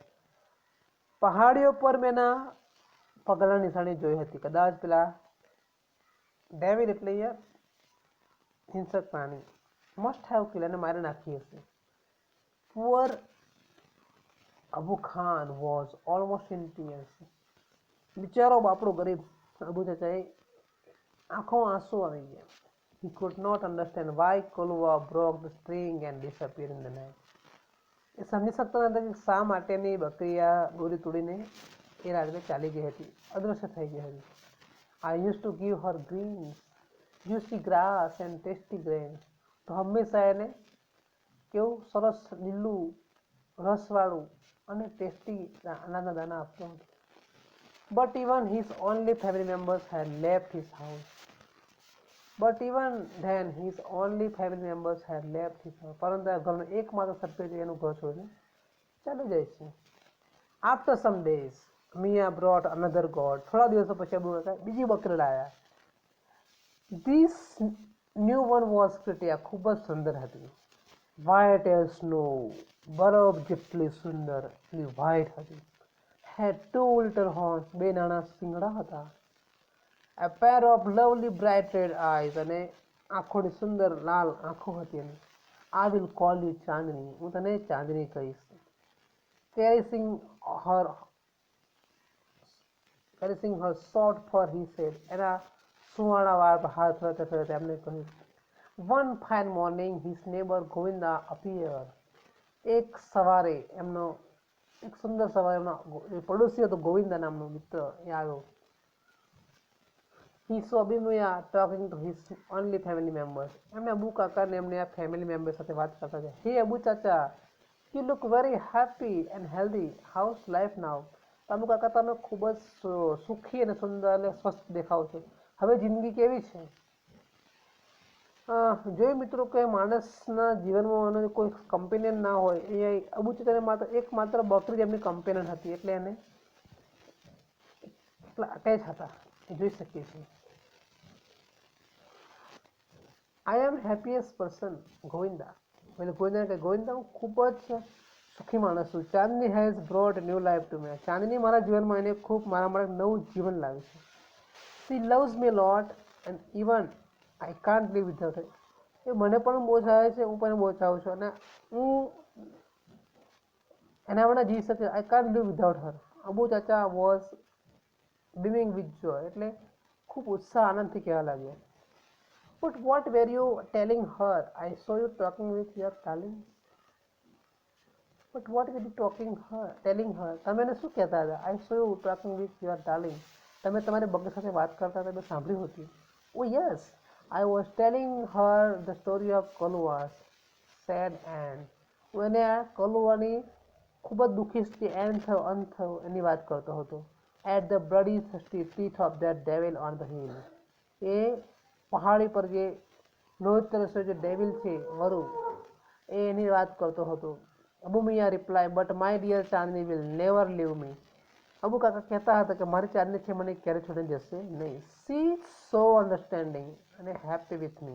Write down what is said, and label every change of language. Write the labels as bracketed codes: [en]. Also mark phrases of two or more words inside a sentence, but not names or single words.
[gu] પહાડીઓ પર મેં એના પગલાં નિશાની જોઈ હતી, કદાચ પેલા ડેવિલ એટલે હિંસક પ્રાણી [en] must have kill [gu] અને મારી નાખી હશે. [en] Poor અબુ ખાન was almost in tears. [gu] બિચારો બાપડો ગરીબ અબુ ચાચાએ આંખોમાં આંસુ આવી ગયા. [en] He could not understand why Kulwa broke the string and disappeared in the night. [gu] એ સમજી શકતો નતો કે શા માટેની બકરી આ દોરી તોડીને એ રાત્રે ચાલી ગઈ હતી, અદૃશ્ય થઈ ગઈ હતી. [en] I used to give her greens, juicy grass and tasty grains. [gu] તો હંમેશા એને કેવું સરસ લીલું રસવાળું અને ટેસ્ટી અનાજના દાણા આપતો હતો. [en] But even his only family members had left his house. But even then his only family members had left his house. [gu] પરંતુ આ ઘરનો એકમાત્ર સભ્ય એનું ઘર છોડીને ચાલી જાય છે. [en] After some days, Mia brought another goat. [gu] થોડા દિવસો પછી અબુ કાકા બીજી બકરી લાયા. [en] This new one was pretty. [gu] આ ખૂબ જ સુંદર હતી. [en] White as snow, [gu] બરફ જેટલી સુંદર, એટલી white હતી. [en] Had two little horns, [gu] બે નાના શિંગડા હતા. [en] A pair of lovely bright red eyes, [gu] અને આંખોની સુંદર લાલ આંખો હતી એની. [en] I will call you ચાંદની, [gu] હું તને ચાંદની કહીશ. [en] Caressing her short fur, he said. [gu] એના સુવાળા વાળ પર હાથ ફેરવતા ફેરવતા એમને કહ્યું. [en] One fine morning, his neighbor Govinda appeared. [gu] એક સવારે એમનો એક સુંદર સવારે એમનો પડોશી હતો ગોવિંદા નામનો મિત્ર એ આવ્યો. [en] He saw Abu Mia talking to his only family members. [gu] એમને અબુ કાકાને એમને આ [en] family member [gu] સાથે વાત કરતા હતા. [en] Hey અબુ ચાચા, you look very happy and healthy. How's life now? [gu] અબુ કાકા તમે ખૂબ જ સુખી અને સુંદર અને સ્વસ્થ દેખાવ છો. હવે જિંદગી કેવી છે? જોયું મિત્રો કે માણસના જીવનમાં કોઈ કમ્પેનિયન ના હોય. એ અબુ ચાચાને માત્ર બકરી જ એમની કમ્પેનિયન હતી, એટલે એને એટલા અટેચ હતા એ જોઈ શકીએ છીએ. [en] I am happiest person ગોવિંદા. [gu] એટલે ગોવિંદાને કહે ગોવિંદા હું ખૂબ જ સુખી માણસ છું. [en] ચાંદની has brought new life to me. [gu] ચાંદની મારા જીવનમાં એને ખૂબ મારા માટે નવું જીવન લાવ્યું છે. [en] She loves me a lot and even I can't live without her. [gu] એ મને પણ બહુ ચાહે છે, હું પણ બહુ ચાહું છું અને હું એના વગર જીવી શકે. [en] I can't live without her. અબુ ચાચા was beaming with joy. [gu] એટલે ખૂબ ઉત્સાહ આનંદથી કહેવા લાગ્યા. [en] But what were you telling her? I saw you talking with your darling. But what were you telling her? [gu] તમે એને શું કહેતા હતા? [en] I saw you talking with your darling. [gu] તમે તમારી બકરી સાથે વાત કરતા હતા, મેં સાંભળ્યું હતું. [en] Oh yes, I was telling her the story of Kalua's sad end. [gu] હું એને આ કલુવાની ખૂબ જ દુઃખી અંત થયો એની વાત કરતો હતો. [en] At the bloody thirsty teeth of that devil on the hill. [gu] એ પહાડી પર જે લોહી તરસ્યો જે ડેવિલ છે વરુ, એ એની વાત કરતો હતો. [en] અબુ મિયા reply, but my dear ચાંદની will never leave me. [gu] અબુ કાકા કહેતા હતા કે મારી ચાંદની છે મને ક્યારે છોડીને જશે નહીં. [en] she so understanding અને happy with me.